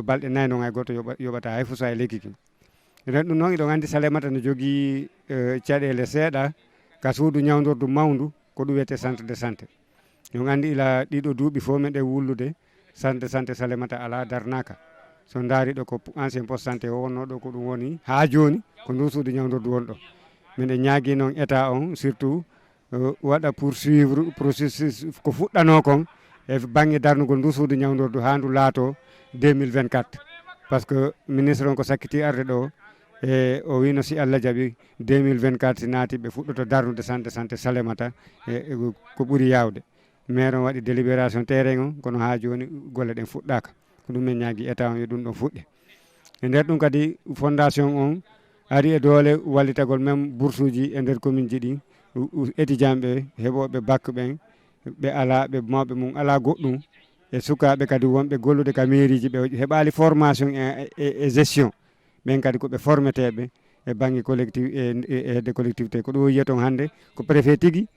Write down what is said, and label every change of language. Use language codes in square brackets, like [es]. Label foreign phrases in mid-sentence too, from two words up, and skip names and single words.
[ff] balɗe nayyi noon hay goto yoɓata hay fusa e lekki ki nden ɗum noon iɗon andi Salémata ne jogui caɗele seeɗa ka suudu ñawdordu mawndu ko ɗum wiyete [fr] centre de santé [ff] on andi ila ɗiɗo duuɓi fof meɗen wullude [fr] centre de santé [ff] Salémata ala darnaka so daari ɗo ko ancien [fr] poste santé [ff] o wonno ɗo ko ɗum woni ha joni ko ndu suudu ñawdordu woni ɗo miɗen ñaagui noon état on surtout waɗa [fr] poursuivre processus [ff] ko fuɗɗano kon e banggue darnugol ndu suudu ñawdordu ha ndu laato 2024 [fr] par ce que [ff] ministre on ko sakkiti arde ɗo e o wino si Allah jaaɓi 2024 si naati ɓe fuɗɗoto darnude [fr] centre de santé [ff] Salémata e ko ɓuuri yawde maire on waɗi [fr] délibération terrain [ff] on kono ha joni golle ɗen fuɗɗaka ko ɗum min ñaagui état on yo ɗum ɗon fuɗɗe e nder ɗum kadi fondation on ari e doole wallitagol même bourse uji e nder commune ji ɗi étudiant ɓe heeɓoɓe bac ɓen ɓe ala ɓe mawɓe mum ala goɗɗum e sukaɓe kadi wonɓe gollude ka mairie ji ɓe heɓali formation e gestion ɓen kadi koɓe formeteɓe e banggue [fr] collectif e hedde collectivité [ff] ko ɗum yiya toon hannde ko préfet tigui